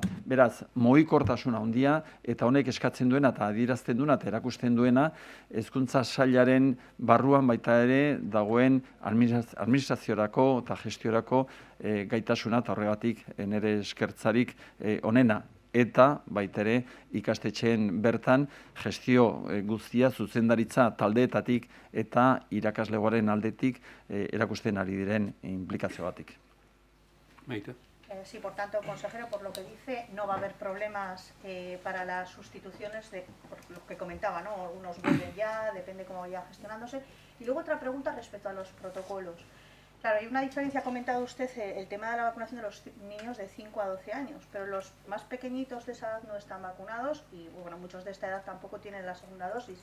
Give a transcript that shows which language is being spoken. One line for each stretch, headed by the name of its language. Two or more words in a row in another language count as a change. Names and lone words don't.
Basque: Beraz, mugikortasuna handia eta honek eskatzen duena eta adierazten duena eta erakusten duena hezkuntza sailaren barruan baita ere dagoen administraziorako eta gestiorako gaitasuna eta horregatik nire eskertzarik onena. Eta baita ere ikastetxeen bertan gestio guztia zuzendaritza taldeetatik eta irakaslegoaren aldetik erakusten ari diren implikazioatik. Maite.
Spanish: Sí, por tanto, consejero, por lo que dice, no va a haber problemas para las sustituciones, por lo que comentaba, ¿no? Algunos vuelven ya, depende cómo vaya gestionándose. Y luego otra pregunta respecto a los protocolos. Claro, hay una diferencia, ha comentado usted, el tema de la vacunación de los niños de 5 a 12 años, pero los más pequeñitos de esa edad no están vacunados y, bueno, muchos de esta edad tampoco tienen la segunda dosis.